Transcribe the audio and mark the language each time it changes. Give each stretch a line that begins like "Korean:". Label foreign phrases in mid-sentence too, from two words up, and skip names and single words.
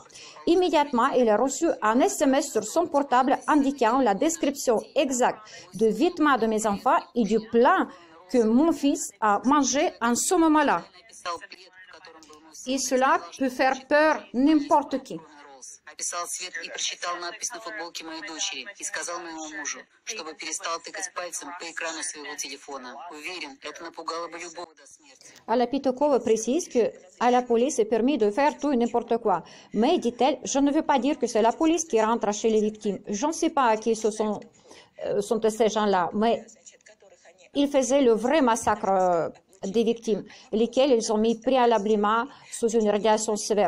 French: Immédiatement, il a reçu un SMS sur son portable indiquant la description exacte de vêtements de mes enfants et du plat que mon fils a mangé en ce moment-là. Et cela peut faire peur n'importe qui.
Russian: Описал цвет и прочитал надпись на футболке моей дочери и сказал моему мужу, чтобы перестал тыкать пальцем по экрану своего телефона. Уверен, это напугало бы любого до смерти.
French: Alapitokova précise que à la police est permis de faire tout et n'importe quoi. Mais, dit-elle, je ne veux pas dire que c'est la police qui rentre chez les victimes. Je ne sais pas à qui ce sont ces gens-là, mais ils faisaient le vrai massacre des victimes, lesquelles ils ont mis préalablement sous une radiation sévère.